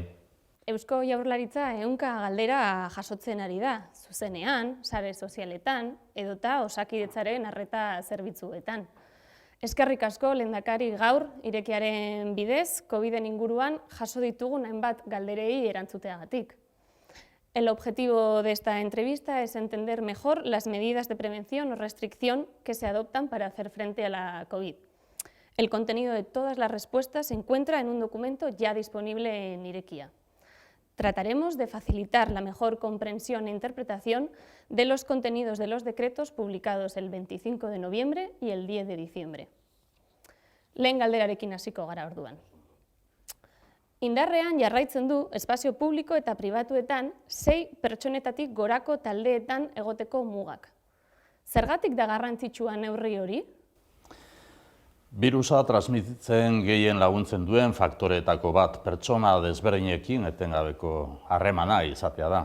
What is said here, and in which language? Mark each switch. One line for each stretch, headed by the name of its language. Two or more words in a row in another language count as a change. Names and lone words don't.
Basque: Eusko Jaurlaritza ehunka galdera jasotzen ari da, zuzenean, sare sozialetan, edota Osakidetzaren arreta zerbitzuetan. Eskerrik asko lehendakari gaur, irekiaren bidez, COVID-en inguruan jaso ditugun hainbat galderei erantzuteagatik.
Spanish: El objetivo de esta entrevista es entender mejor las medidas de prevención o restricción que se adoptan para hacer frente a la COVID. El contenido de todas las respuestas se encuentra en un documento ya disponible en Irekia. Trataremos de facilitar la mejor comprensión e interpretación de los contenidos de los decretos publicados el 25 de noviembre y el 10 de diciembre.
Basque: Lehen galderarekin hasiko gara orduan. Indarrean jarraitzen du espazio publiko eta pribatuetan 6 pertsonetatik gorako taldeetan egoteko mugak. Zergatik da garrantzitsua neurri hori? Birusa transmititzen gehien laguntzen duen faktoreetako bat pertsona desberdinekin etengabeko harremana izatea da.